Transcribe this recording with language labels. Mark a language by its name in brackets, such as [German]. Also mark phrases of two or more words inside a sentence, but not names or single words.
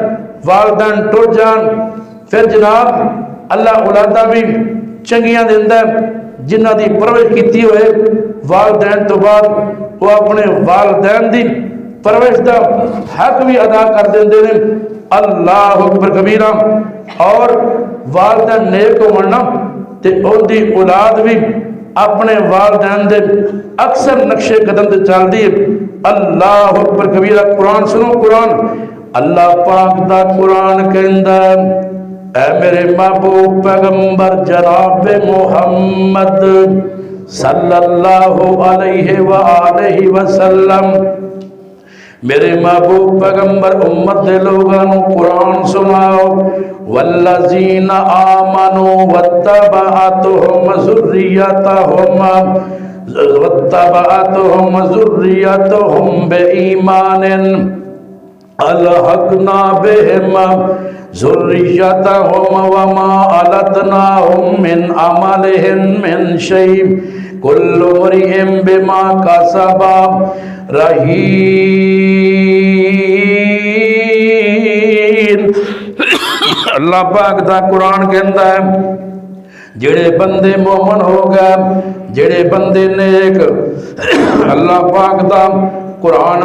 [Punjabi] ਵਾਲਦੈਨ ਟੁਰ ਜਾਣ ਫਿਰ ਜਨਾਬ ਅੱਲਾਹ ਔਲਾਦਾਂ ਭੀ ਚੰਗੀਆਂ ਦਿੰਦਾ ਹੈ, ਜਿਨ੍ਹਾਂ ਦੀ ਪਰਵਰਿਸ਼ ਕੀ ਹੋਏ ਵਾਲਦੈਨ ਤੋਂ ਬਾਅਦ ਵੋ ਅਪਣੇ ਵਾਲਦੈਨ ਕੀ ਪਰਵਰਿਸ਼ ਕਾ ਹੱਕ ਭੀ ਅਦਾ ਕਰ ਦੇਂਗੇ ਨੇ। [Arabic] الله أكبر كبيرا. [Punjabi] ਔਰ ਵਾਲਦੈਨ ਨੇਕ ਹੋਣਾ ਤੇ ਉਨਕੀ ਔਲਾਦ ਭੀ ਅਪਣੇ ਵਾਲਦੈਨ ਦੇ ਅਕਸਰ ਨਕਸ਼ੇ ਕਦਮ ਸੇ ਚਲਤੀ ਹੈ। [Arabic] الله أكبر كبيرا. [Punjabi] ਕੁਰਾਨ ਸੁਣੋ, ਕੁਰਾਨ ਅੱਲਾਹ ਪਾਕ ਦਾ ਕੁਰਾਨ ਕਹੰਦਾ ਐ ਮੇਰੇ ਮਹਿਬੂਬ ਪੈਗ਼ੰਬਰ ਜਨਾਬ ਮੁਹੰਮਦ [Arabic] صلى الله عليه وآله وسلم, [Punjabi] ਮੇਰੇ ਮਹਿਬੂਬ ਪੈਗ਼ੰਬਰ ਉੱਮਤ ਦੇ ਲੋਗਾਂ ਨੂੰ ਕੁਰਾਨ ਸੁਣਾਓ। [Arabic] والذين آمنوا واتبعتهم ذريتهم بإيمان ألحقنا بهم ذريتهم وما ألتناهم من عملهم من شيء كل امرئ بما كسب رهين. [Punjabi] ਅੱਲਾਹ ਪਾਕ ਦਾ ਕੁਰਾਨ ਕਹਿਤਾ ਹੈ ਜੇਹੜੇ ਬੰਦੇ ਮੋਮਨ ਹੋ ਗਏ, ਜੇਹੜੇ ਬੰਦੇ ਨੇਕ ਅੱਲਾਹ ਪਾਕ ਦਾ ਕੁਰਾਨ